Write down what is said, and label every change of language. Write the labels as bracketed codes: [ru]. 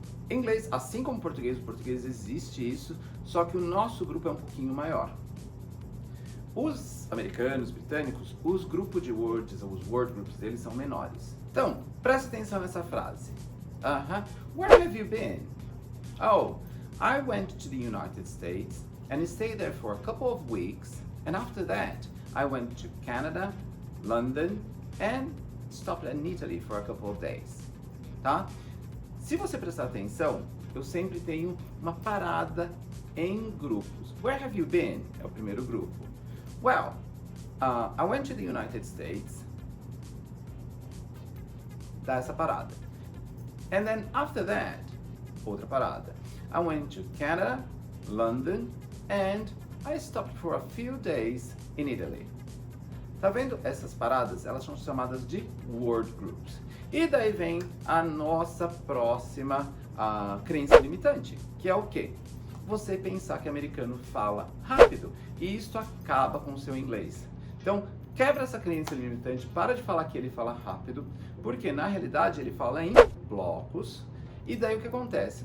[pt] Em inglês, assim como o português existe isso, só que o nosso grupo é um pouquinho maior. Os americanos, britânicos, os grupos de words, os word groups deles são menores. Então, presta atenção nessa frase. [en] Where have you been? Oh, I went to the United States and stayed there for a couple of weeks. And after that, I went to Canada, London, and stopped in Italy for a couple of days. [pt] Tá? Se você prestar atenção, eu sempre tenho uma parada em grupos. [en] Where have you been? [pt] É o primeiro grupo. [en] Well, I went to the United States. [pt] Dá essa parada. [en] And then after that, [pt] outra parada. [en] I went to Canada, London, and I stopped for a few days in Italy. [pt] Tá vendo? Essas paradas, elas são chamadas de word groups. E daí vem a nossa próxima crença limitante, que é o quê? Você pensar que americano fala rápido, e isso acaba com o seu inglês. Então, quebra essa crença limitante, para de falar que ele fala rápido, porque na realidade ele fala em blocos. E daí o que acontece?